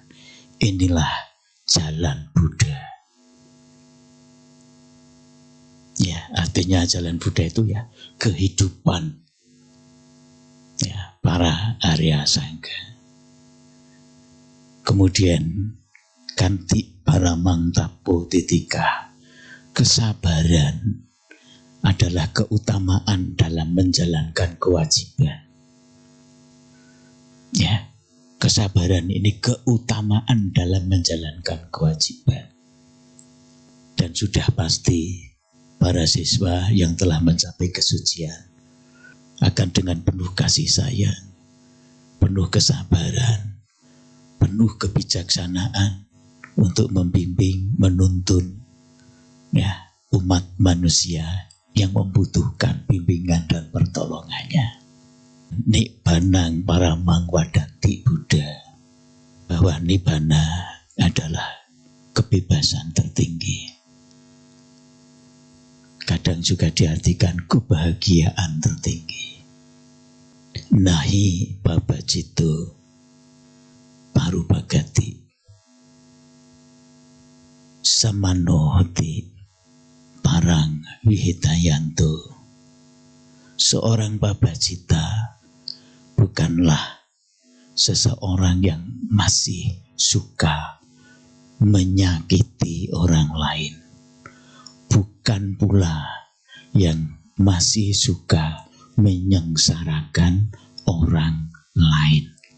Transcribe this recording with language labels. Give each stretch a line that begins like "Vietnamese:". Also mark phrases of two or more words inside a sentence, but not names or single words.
Indonesian: Inilah jalan Buddha. Ya, artinya jalan Buddha itu ya kehidupan ya para Arya Sangga.
Pali: Kemudian kanti paramang tapo titika,
Indonesian: kesabaran adalah keutamaan dalam menjalankan kewajiban. Ya, kesabaran ini keutamaan dalam menjalankan kewajiban. Dan sudah pasti para siswa yang telah mencapai kesucian akan dengan penuh kasih sayang, penuh kesabaran, penuh kebijaksanaan untuk membimbing, menuntun ya umat manusia yang membutuhkan bimbingan dan pertolongannya.
Pali: Nibbanang paramang wadanti Buddha,
Indonesian: bahwa nibbana adalah kebebasan tertinggi. Kadang juga diartikan kebahagiaan tertinggi.
Pali: Nahi babajito parubagati samanohoti parang wihitayanto.
Indonesian: Seorang babajita bukanlah seseorang yang masih suka menyakiti orang lain, bukan pula yang masih suka menyengsarakan orang lain.